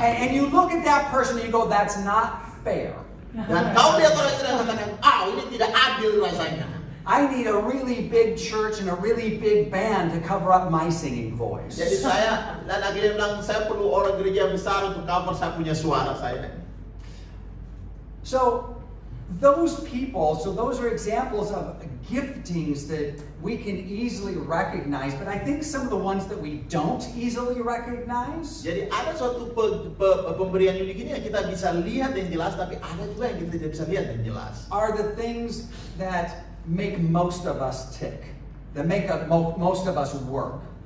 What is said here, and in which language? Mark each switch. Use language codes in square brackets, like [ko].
[en] And you look at that person and you go, that's not fair. [id] Dan kau lihat orang itu dan katakan, ini tidak adil rasanya. [en] I need a really big church and a really big band to cover up my singing voice. [id] Jadi saya dan akhirnya bilang saya perlu orang gereja besar untuk cover saya punya suara saya. [en] So those are examples of giftings that we can easily recognize, but I think some of the ones that we don't easily recognize. [id] Jadi ada suatu pemberian unik ini yang kita bisa lihat yang jelas, tapi ada juga yang kita tidak bisa lihat yang jelas. [en] Are the things that make most of us tick, that make most of us work.